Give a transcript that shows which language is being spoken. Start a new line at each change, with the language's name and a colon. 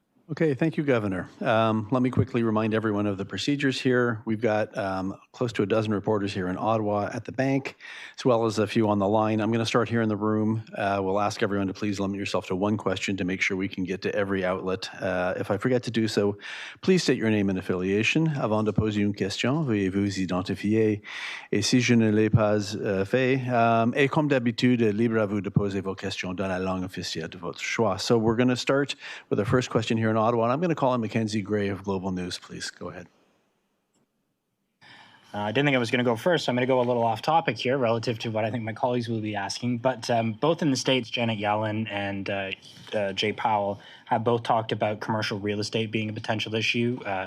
English: Okay, thank you, Governor. Let me quickly remind everyone of the procedures here. We've got close to a dozen reporters here in Ottawa at the bank, as well as a few on the line. I'm going to start here in the room. We'll ask everyone to please limit yourself to one question to make sure we can get to every outlet. If I forget to do so, please state your name and affiliation.
French: Avant de poser une question, veuillez vous identifier. Et si je ne l'ai pas fait, et comme d'habitude, libre à vous de poser vos questions dans la langue officielle de votre choix.
English: So we're going to start with the first question here in Ottawa, and I'm going to call on Mackenzie Gray of Global News. Please go ahead. I didn't think I was going to go first, so I'm going to go a little off topic here relative to what I think my colleagues will be asking. But both in the States, Janet Yellen and Jay Powell have both talked about commercial real estate being a potential issue.